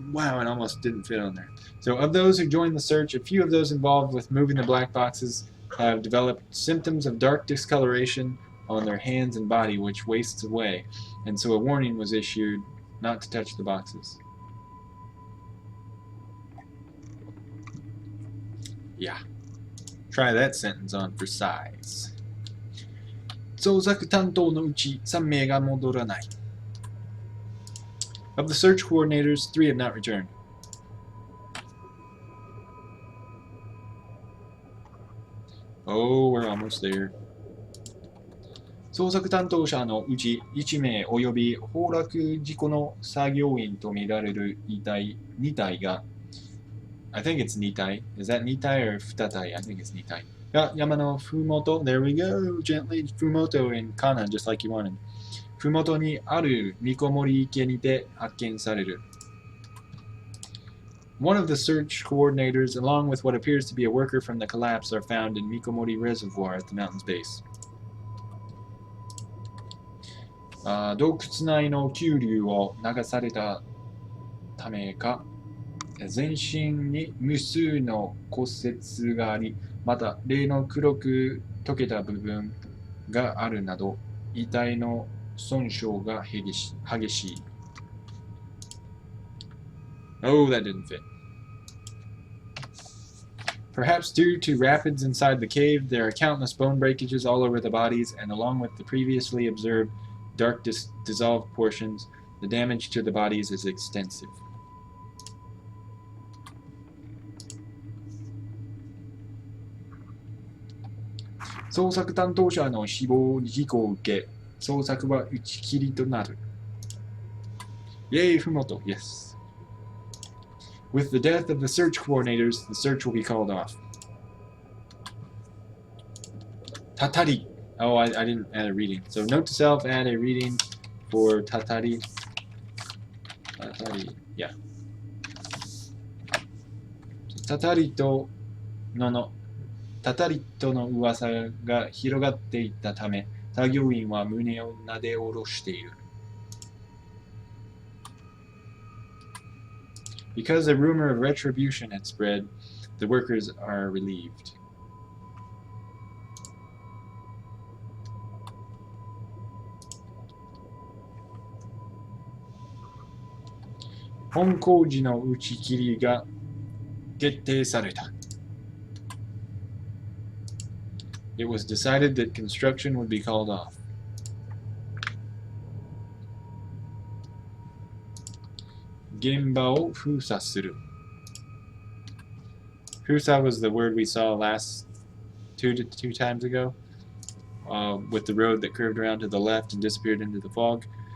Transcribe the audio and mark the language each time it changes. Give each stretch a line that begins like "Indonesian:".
English: Wow, it almost didn't fit on there. So, of those who joined the search, a few of those involved with moving the black boxes have developed symptoms of dark discoloration on their hands and body, which wastes away, and so a warning was issued not to touch the boxes. Yeah. Try that sentence on for size.
Japanese: 捜索担当のうち3名が戻らない。
English: Of the search coordinators, 3 have not returned. Oh, we're almost there.
Japanese: 捜索担当者のうち1名及び崩落事故の作業員とみられる遺体2体が
English: I think it's
Japanese: 2体.
English: Is that 2体 or 2体? I think it's 2体.Yamano Fumoto, there we go. Gently Fumoto in Kana, just like you wanted.
Japanese: Fumoto ni aru Mikomori ike ni te hakken sareru.
English: One of the search coordinators, along with what appears to be a worker from the collapse, are found in Mikomori Reservoir at the mountain's base.
Japanese: 洞窟内の急流を流されたためか、全身に無数の骨折があり、また例の黒く溶けた部分があるなど、遺体の損傷が激しい。
English: Oh, that didn't fit. Perhaps due to rapids inside the cave, there are countless bone breakages all over the bodies, and along with the previously observed dark dissolved portions, the damage to the bodies is extensive.
Japanese: "捜索担当者の死亡事故を受け、捜索は打ち切りとなる。
English: Yay, Fumoto, yes. With the death of the search coordinators, the search will be called off. Tatari. Oh, I didn't add a reading. So note to self, add a reading for Tatari. Tatari, yeah.
Japanese: Tatari to Nono. たたりとの噂が広がっていったため、作業員は胸をなで下ろしている。
English: Because a rumor of retribution had spread, the workers are relieved.
Japanese: "本工事の打ち切りが決定された."
English: It was decided that construction would be called off.
Japanese: 現場を封鎖する.
English: 封鎖 was the word we saw last two times ago, with the road that curved around to the left and disappeared into the fog.